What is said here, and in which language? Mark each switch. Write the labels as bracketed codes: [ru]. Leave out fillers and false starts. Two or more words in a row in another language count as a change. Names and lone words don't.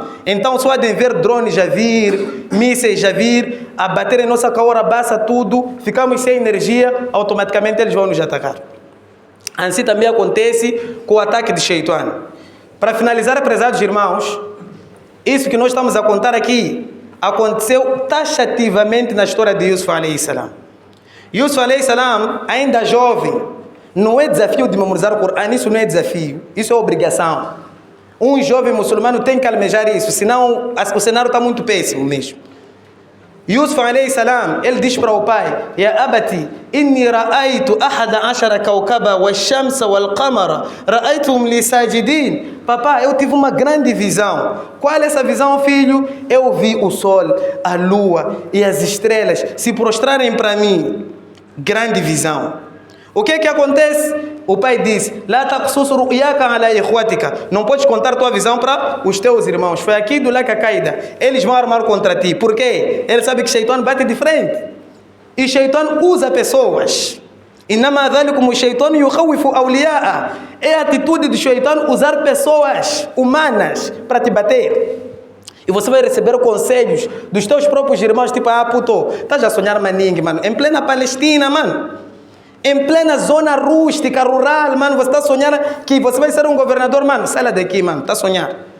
[pt] Então, só de ver drones a vir, mísseis a vir, a bater em nossa caora, baixa tudo, ficamos sem energia, automaticamente eles vão nos atacar. Assim também acontece com o ataque de Shaitan. Para finalizar, prezados irmãos, isso que nós estamos a contar aqui, aconteceu taxativamente na história de Yusuf [ar] عليه السلام. يوسف عليه السلام, [pt] ainda jovem, não é desafio de memorizar o Corão, isso não é desafio, isso é obrigação. Um jovem muçulmano tem que almejar isso, senão o cenário está muito péssimo mesmo. [ar] يوسف عليه السلام, [pt] ele diz para o pai: [ar] يا أبت إني رأيت أحد عشر كوكبا و الشمس والقمر رأيتهم لي ساجدين. [pt] Papai, eu tive uma grande visão. Qual é essa visão, filho? Eu vi o sol, a lua e as estrelas se prostrarem para mim. Grande visão. O que é que acontece? O pai diz: [ar] لا تقصص رؤياك على إخوتك. [pt] Não podes contar tua visão para os teus irmãos. Foi aqui do lado a caída. Eles vão armar contra ti. Por quê? Ele sabe que Shaitan bate de frente. E Shaitan usa pessoas. [ar] إنما ذلكم الشيطان يخوف أولياءه. [pt] É a atitude do Shaitan usar pessoas humanas para te bater. E você vai receber conselhos dos teus próprios irmãos, tipo: ah, puto, estás a sonhar maningue, mano. Em plena Palestina, mano. Em plena zona rústica, rural, mano, você está a sonhar que você vai ser um governador, mano, sai lá daqui, mano, está a sonhar.